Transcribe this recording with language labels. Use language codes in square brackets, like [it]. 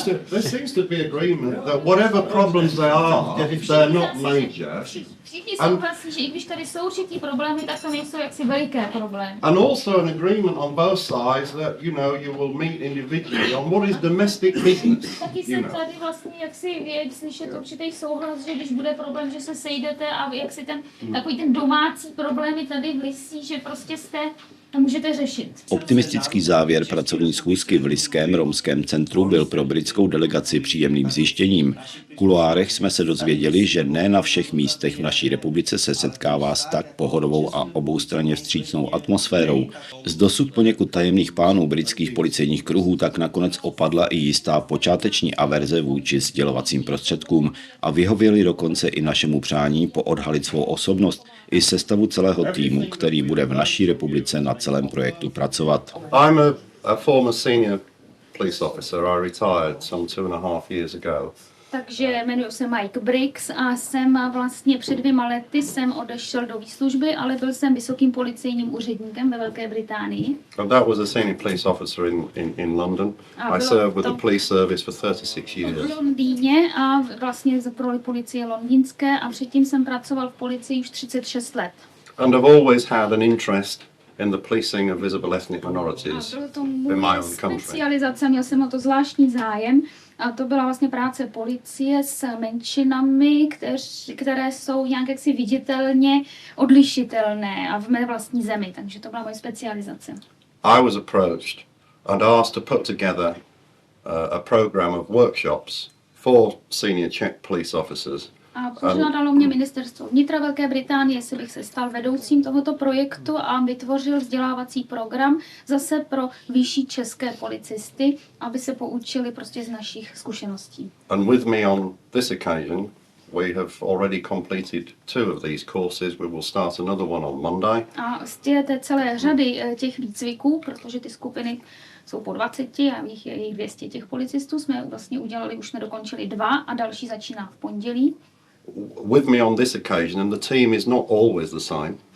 [en] There seems to be agreement that whatever problems there are, they're not major. [cs] Všichni souhlasí, že i když tady jsou určitý problémy, tak to nejsou jaksi veliké problémy. [en] And also an agreement on both sides that, you will meet individually on what is domestic business. [cs] Taky jsem tady vlastně jaksi slyšet určitý souhlas, že když bude problém, že se sejdete a jaksi takový ten domácí problémy tady v Lysí, že prostě to můžete řešit. Optimistický závěr pracovní schůzky v Lyském romském centru byl pro britskou delegaci příjemným zjištěním. V kuloárech jsme se dozvěděli, že ne na všech místech v naší republice se setkává s tak pohodovou a oboustranně vstřícnou atmosférou. Z dosud poněkud tajemných pánů britských policejních kruhů tak nakonec opadla i jistá počáteční averze vůči sdělovacím prostředkům a vyhověli dokonce i našemu přání poodhalit svou osobnost i sestavu celého týmu, který bude v naší republice na celém projektu pracovat. [en] I'm a former senior police officer. I retired some 2.5 years ago. [cs] Takže jmenuji se Mike Briggs a jsem vlastně před 2 lety jsem odešel do výslužby, ale byl jsem vysokým policejním úředníkem ve Velké Británii. [en] And that was a senior police officer in London. I served with the police service for 36 years. [cs] V Londýně a vlastně pro policie londýnské a předtím jsem pracoval v policii už 36 let. [en] And I've always had an interest in the policing of visible ethnic minorities in my own country. [cs] Specializace, měl jsem o to zvláštní zájem a to byla vlastně práce policie s menšinami, které jsou nějak jaksi viditelně odlišitelné a v mé vlastní zemi, takže to byla moje specializace. [en] I was approached and asked to put together a program of workshops for senior Czech police officers. [cs] A požádalo mě ministerstvo vnitra Velké Británie, jestli bych se stal vedoucím tohoto projektu a vytvořil vzdělávací program zase pro vyšší české policisty, aby se poučili prostě z našich zkušeností. [en] And with me on this occasion, we have already completed 2 of these courses. We will start another one on Monday. [cs] A z té celé řady těch výcviků, protože ty skupiny jsou po 20 a je 200 těch policistů, jsme vlastně udělali, už jsme dokončili 2 a další začíná v pondělí. [en] With me on this occasion, and the team is not always the same.